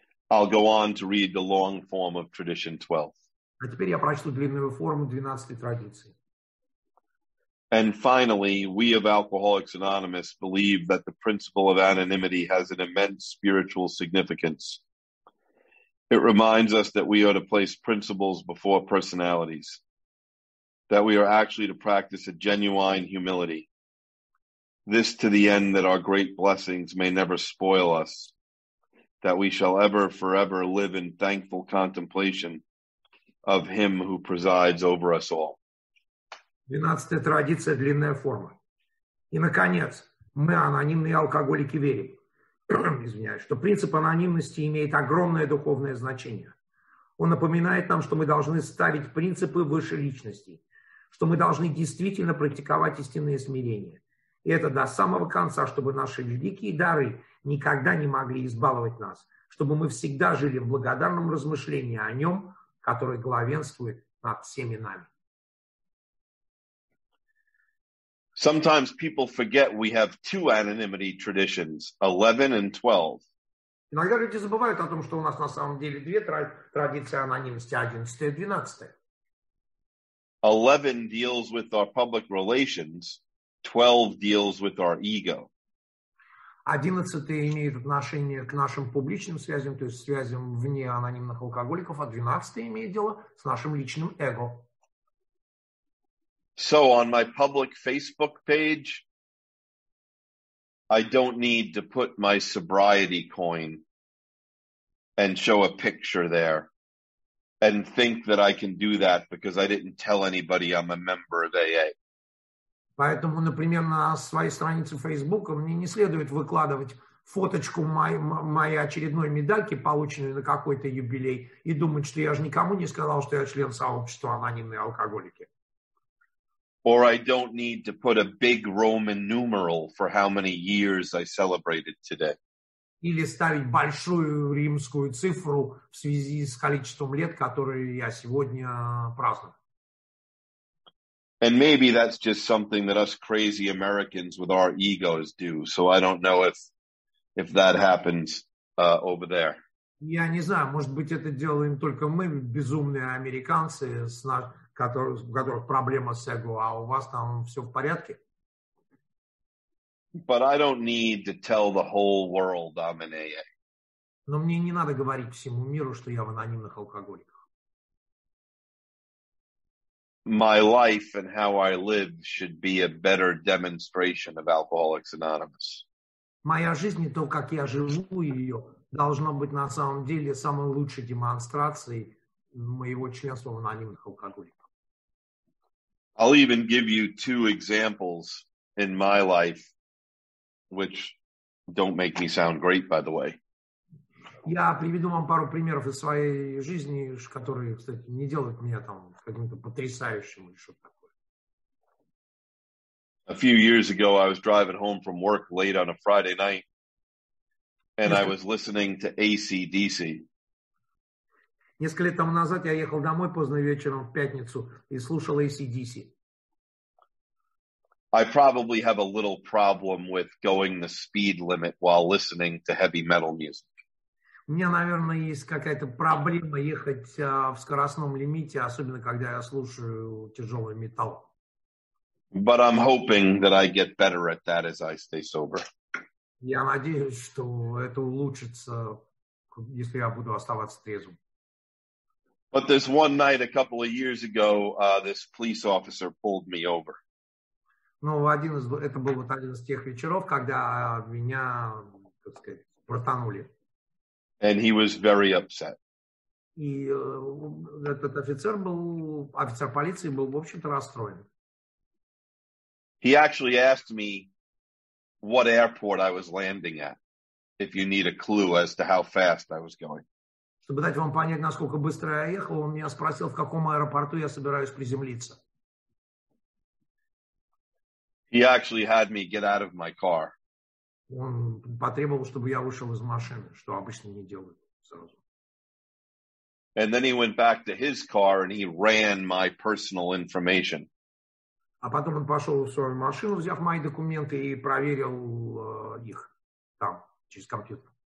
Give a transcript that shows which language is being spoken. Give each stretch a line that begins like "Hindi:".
English: I'll go on to read the long form of Tradition 12.
Russian: А теперь я прочту длинную форму 12-й традиции.
English: And finally, we of Alcoholics Anonymous believe that the principle of anonymity has an immense spiritual significance. It reminds us that we are to place principles before personalities, that we are actually to practice a genuine humility. This to the end that our great blessings may never spoil us, that we shall ever forever live in thankful contemplation of Him who presides over us all.
Russian: 12-я традиция, длинная форма. И, наконец, мы, анонимные алкоголики, верим, извиняюсь, что принцип анонимности имеет огромное духовное значение. Он напоминает нам, что мы должны ставить принципы выше личностей, что мы должны действительно практиковать истинное смирение. И это до самого конца, чтобы наши великие дары никогда не могли избаловать нас, чтобы мы всегда жили в благодарном размышлении о Нем, который главенствует над всеми нами.
English: Sometimes people forget we have two anonymity traditions, 11 and 12.
Russian: Иногда люди забывают о том, что у нас на самом деле две традиции анонимности, 11 и 12.
English: 11 deals with our public relations, 12 deals with our ego.
Russian: 11 имеет отношение к нашим публичным связям, то есть связям вне анонимных алкоголиков, а 12 имеет дело с нашим личным эго.
English: So on my public Facebook page, I don't need to put my sobriety coin and show a picture there and think that I can do that because I didn't tell anybody I'm a member of AA.
Russian: Поэтому, например, на своей странице Facebook мне не следует выкладывать фоточку моей очередной медальки, полученной на какой-то юбилей, и думать, что я же никому не сказал, что я член сообщества анонимные алкоголики.
English: Or I don't need to put a big Roman numeral for how many years I celebrated today.
Russian: Или ставить большую римскую цифру в связи с количеством лет, которые я сегодня праздную.
English: And maybe that's just something that us crazy Americans with our egos do. So I don't know if that happens over there.
Russian: Я не знаю, может быть, это делаем только мы, безумные американцы, у которых проблема с эго, а у вас там все в порядке?
English: But I don't need to tell the whole world I'm in AA.
Russian: Но мне не надо говорить всему миру, что я в анонимных алкоголиках.
English: My life and how I live should be a better demonstration of Alcoholics Anonymous.
Russian: Моя жизнь и то, как я живу ее, должно быть на самом деле самой лучшей демонстрацией моего членства в анонимных алкоголиках.
English: I'll even give you two examples in my life, which don't make me sound great, by the way.
Russian: Я приведу вам пару примеров из своей жизни, которые, кстати, не делают меня там каким-то потрясающим или что-то такое.
English: A few years ago, I was driving home from work late on a Friday night, and I was listening to AC/DC.
Russian: Несколько лет тому назад я ехал домой поздно вечером в пятницу и слушал AC/DC.
English: I probably have a little problem with going the speed limit while listening to heavy metal music.
Russian: У меня, наверное, есть какая-то проблема ехать в скоростном лимите, особенно когда я слушаю тяжелый металл.
English: But I'm hoping that I get better at that as I stay sober.
Russian: Я надеюсь, что это улучшится, если я буду оставаться трезвым.
English: But this one night a couple of years ago, this police officer pulled me over.
Russian: Но это был вот один из тех вечеров, когда меня, так сказать, протанули.
English: And he was very upset.
Russian: И этот офицер полиции был, в общем-то, расстроен.
English: He actually asked me what airport I was landing at, if you need a clue as to how fast I was going.
Russian: Чтобы дать вам понять, насколько быстро я ехал, он меня спросил, в каком аэропорту я собираюсь приземлиться.
English: He actually had me get out of my car.
Russian: Он потребовал, чтобы я вышел из машины, что обычно не делают сразу.
English: And then he went back to his car and he ran my personal information.
Russian: А потом он пошел в свою машину, взяв мои документы, и проверил их там, через компьютер.